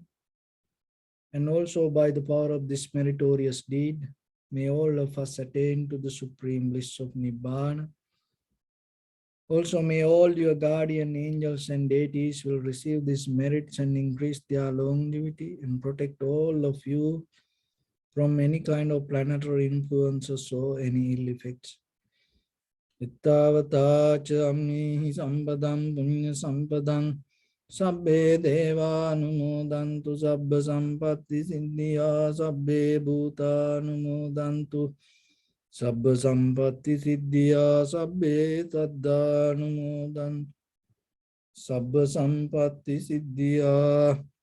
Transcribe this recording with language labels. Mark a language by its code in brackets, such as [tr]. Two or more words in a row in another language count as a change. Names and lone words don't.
[en] And also by the power of this meritorious deed, may all of us attain to the supreme bliss of Nibbana. Also may all your guardian angels and deities will receive these merits and increase their longevity and protect all of you from any kind of planetary influences or any ill effects. [pi] Ittavata cha amnihi sampadam punya sampadam sabbe deva anumodantu sabba sampatti siddhya sabbe bhuta anumodantu sabba sampatti siddhya sabbe saddha anumodantu sabba sampatti siddhya.